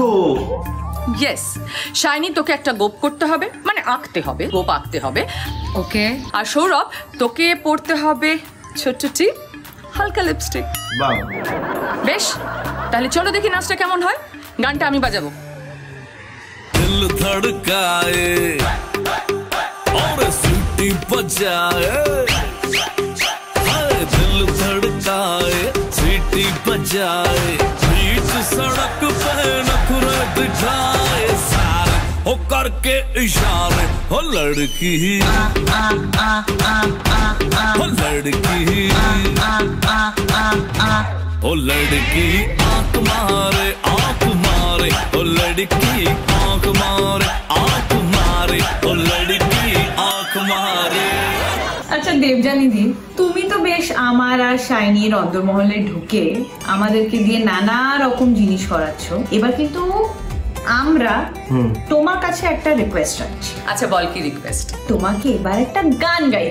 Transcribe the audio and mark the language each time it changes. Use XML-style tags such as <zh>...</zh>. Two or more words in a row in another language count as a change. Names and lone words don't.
<bn>ইয়েস, শাইনি তোকে একটা গোপ করতে হবে, মানে আঁকতে হবে, গোপ আঁকতে হবে। ওকে। আর সৌরভ, তোকে পড়তে হবে ছোট্ট টিপ, হালকা লিপস্টিক। বাহ, বেশ, তাহলে চলো দেখি নাচটা কেমন হয়। গানটা আমি বাজাবো।</bn> <hi>दिल धड़काए और सीटी बजाए, दिल धड़काए सीटी बजाए, बीच सड़क पे नखरे दिखाए सारे, हो करके इशारे, हो लड़की हो लड़की ओ लड़की आंख मारे ओ लड़की आंख मारे ओ लड़की आंख मारे।</hi> <bn>আচ্ছা দেবযানীদি, তুমি তো বেশ আমার আর শাইনির অন্দরমহলে ঢুকে আমাদেরকে দিয়ে নানা রকম জিনিস করাচ্ছ। এবার কিন্তু আমরা তোমার কাছে একটা রিকোয়েস্ট রাখছি। আচ্ছা বল, কি রিকোয়েস্ট? তোমাকে এবার একটা গান গাইতে</bn>